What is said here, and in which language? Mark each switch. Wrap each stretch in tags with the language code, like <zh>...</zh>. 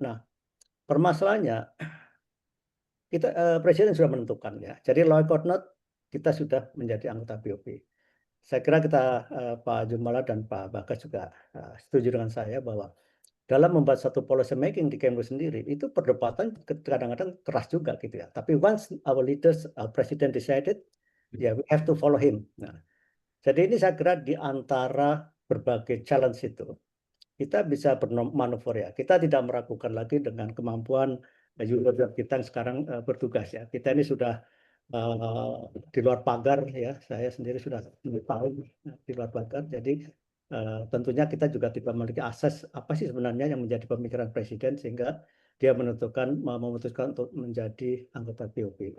<id>Nah, permasalahannya Presiden sudah menentukan ya. Jadi</id> <en>law or not</en> <id>kita sudah menjadi anggota BOP. Saya kira kita Pak Jumala dan Pak Bagas juga setuju dengan saya bahwa dalam membuat satu</id> <en>policy making</en> <id>di Kemlu sendiri itu perdebatan kadang-kadang keras juga gitu ya. Tapi</id> <en>once our leaders, our president decided, ya we have to follow him.</en> <id>Nah, jadi ini saya kira di antara berbagai challenge itu kita bisa bermanuver ya. Kita tidak meragukan lagi dengan kemampuan Europe kita yang sekarang bertugas ya. Kita ini sudah di luar pagar ya. Saya sendiri sudah 2 tahun di luar pagar. Jadi tentunya kita juga tidak memiliki akses apa sih sebenarnya yang menjadi pemikiran Presiden sehingga dia memutuskan untuk menjadi anggota BOP.</id>